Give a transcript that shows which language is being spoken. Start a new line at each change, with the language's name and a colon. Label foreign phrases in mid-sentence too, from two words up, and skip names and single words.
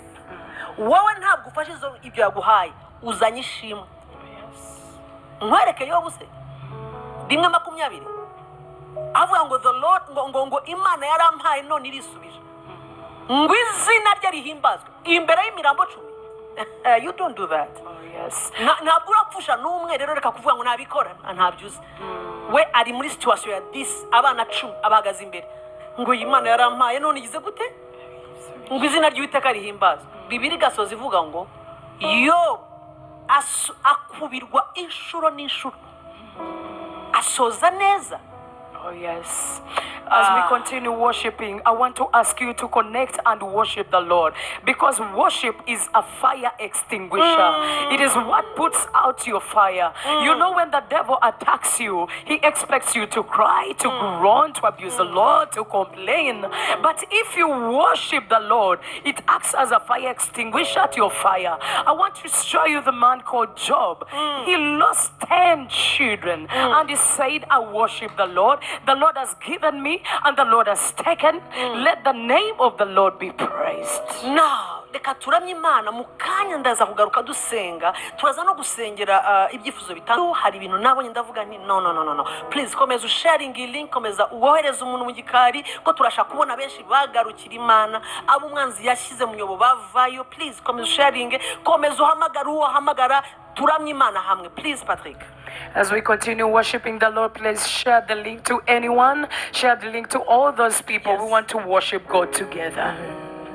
Kinyarwanda: Wowe ntabwo ufashe ibyo yaguhaye, uzanye ishimwe. Nkwereke yo buse 1:20 avuga ngo
English: the Lord
Kinyarwanda: ngo Imana yarampaye none irisubije ngo izina rye rihimbazwe imbere y'imirambo 10.
English: You don't do that. Yes.
Kinyarwanda: Ntabwo urapfusha n'umwe rero reka kuvuga ngo nabikora ntabyuze. We ari muri situation ya this abana 10 abagaze imbere ngo Imana yarampaye none igize gute ngo izina ry'Uwiteka rihimbazwe. Bibiliya gasoza ivuga ngo yo akubirwa inshuro n'inshuro asoza neza.
English: Oh, yes. As we continue worshiping, I want to ask you to connect and worship the Lord, because worship is a fire extinguisher. It is what puts out your fire. You know, when the devil attacks you, he expects you to cry, to groan, to abuse the Lord, to complain. But if you worship the Lord, it acts as a fire extinguisher to your fire. I want to show you the man called Job. He lost 10 children, and he said, I worship the Lord. The Lord has given me, and the Lord has taken. Let the name of the Lord be praised. Now,
Kinyarwanda: reka turamye Imana mu kanya ndaza kugaruka dusenga, turaza no gusengera ibyifuzo bitanu. Hari ibintu nabonye ndavuga nti
English: no, please
Kinyarwanda: komeza usharing link, komeza uwohereza umuntu mu gikari, ko turashaka kubona benshi bagarukira Imana, abo umwanzi yashyize mu nyobo bavayo. Please komeza usharing, komeza uhamagara uwo hamagara, turamye Imana hamwe.
English: Please Patrick. As we continue worshiping the Lord, please share the link to anyone. Share the link to all those people. Yes. We want to worship God together.